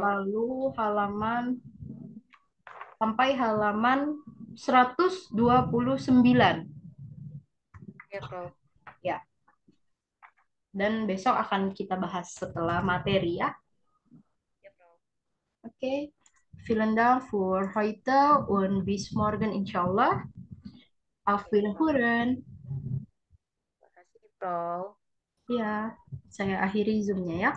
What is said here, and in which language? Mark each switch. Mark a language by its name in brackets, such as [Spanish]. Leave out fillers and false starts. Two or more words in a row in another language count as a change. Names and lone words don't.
[Indonesian] lalu sampai halaman 129. Ya, Pro. Ya. Dan besok akan kita bahas setelah materi ya. Ya, Pro. Oke. [German] Vielen Dank für heute und bis morgen inshallah. Auf Wiederhören. [Indonesian] Terima kasih, Pro. Ya, saya akhiri Zoom-nya ya.